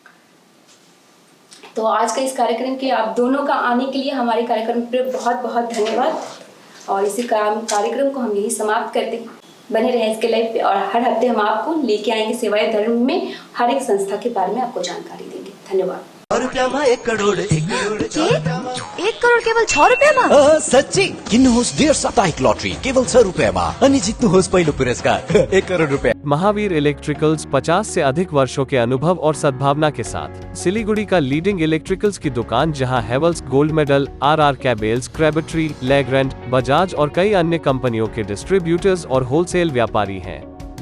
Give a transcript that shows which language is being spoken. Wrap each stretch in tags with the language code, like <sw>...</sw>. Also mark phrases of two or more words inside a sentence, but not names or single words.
<hi>तो आज का इस कार्यक्रम के आप दोनों का आने के लिए हमारे कार्यक्रम पर बहुत बहुत धन्यवाद। और इसी कार्यक्रम को हम यही समाप्त करते हैं। बने रहे SK लाइव पे और हर हफ्ते हम आपको लेके आएंगे सेवाएं धर्म में हर एक संस्था के बारे में आपको जानकारी देंगे। धन्यवाद।</hi> <ne>1 करोड़ 1 करोड केवल 6 रुपियाँमा? सच्ची किन्नुहोस् डेढ साप्ताहिक लटरी केवल 6 रुपियाँमा अनि जित्नुहोस् पहिलो पुरस्कार 1 करोड़ रुपया।</ne> <hi>महावीर इलेक्ट्रिकल्स 50 से अधिक वर्षों के अनुभव और सद्भावना के साथ सिलीगुड़ी का</hi> <en>leading electricals</en> <hi>की दुकान, जहां हेवल्स गोल्ड मेडल, RR कैबल्स, क्रैबट्री, लेग्रैंड, बजाज और कई अन्य कंपनियों के डिस्ट्रीब्यूटर्स और होलसेल व्यापारी हैं।</hi>